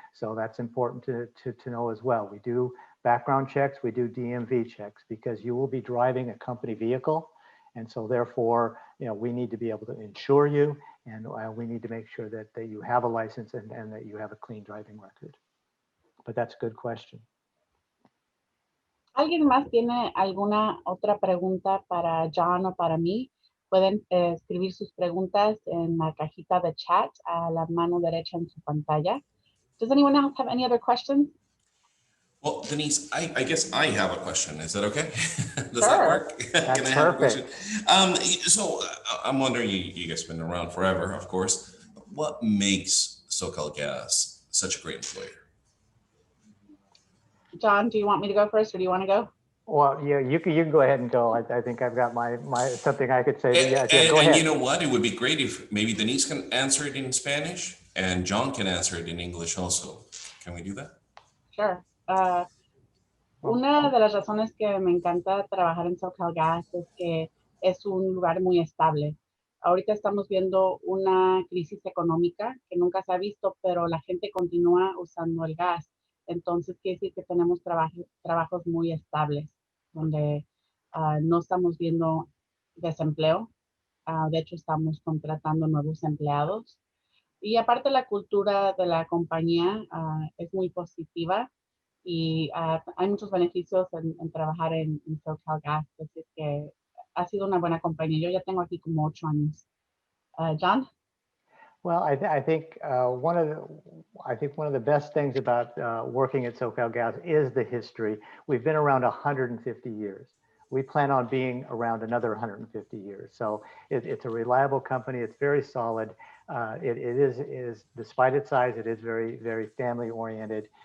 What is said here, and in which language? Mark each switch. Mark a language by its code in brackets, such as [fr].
[en] So that's important to know as well. We do background checks, we do DMV checks, because you will be driving a company vehicle. And so therefore, we need to be able to insure you, and we need to make sure that you have a license and that you have a clean driving record. But that's a good question. [es] ¿Alguien más tiene alguna otra pregunta para John o para mí? Pueden escribir sus preguntas en la cajita de chat a la mano derecha en su pantalla. [en] Does anyone else have any other questions? Well, Denise, I guess I have a question. Is that okay? Does that work? That's Can I have a question? perfect. So I'm wondering, you guys have been around forever, of course. What makes SoCal Gas such a great employer? John, do you want me to go first, or do you want to go? Well, yeah, you can go ahead and go. I think I've got my something I could say. But yeah, go ahead. And you know what? It would be great if maybe Denise can answer it in Spanish and John can answer it in English also. Can we do that? Sure. [es] Una de las razones que me encanta trabajar en SoCal Gas es que es un lugar muy estable. Ahorita estamos viendo una crisis económica que nunca se ha visto, pero la gente continúa usando el gas. Entonces quiere decir que tenemos trabajos muy estables, donde no estamos viendo desempleo. De hecho, estamos contratando nuevos empleados. Y aparte la cultura de la compañía es muy positiva y hay muchos beneficios en trabajar en SoCal Gas, así es que ha sido una buena compañía. Yo ya tengo aquí como 8 años. [en] John? Well, I think one of the best things about working at SoCal Gas is the history. We've been around 150 years. We plan on being around another 150 years. So it's a reliable company. It's very solid. It is, despite its size, it is very, very family oriented.